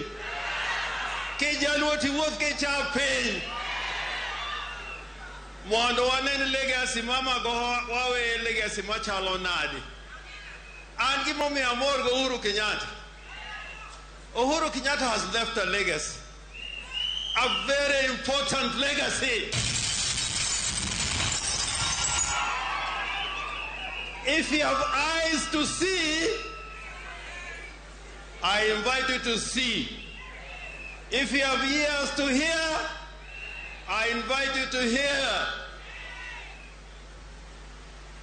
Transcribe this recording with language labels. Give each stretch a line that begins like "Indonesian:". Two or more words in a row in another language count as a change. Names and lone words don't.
Luo (Kenya and Tanzania): Ki jaluo ti wuoth ki chap piny. Mondo wanen legacy ma Magoha wawe legacy machalo nadi. An gimomiyo amor go Uhuru Kenyatta.
English: Uhuru Kenyatta has left a legacy. A very important legacy. If you have eyes to see, I invite you to see. If you have ears to hear, I invite you to hear.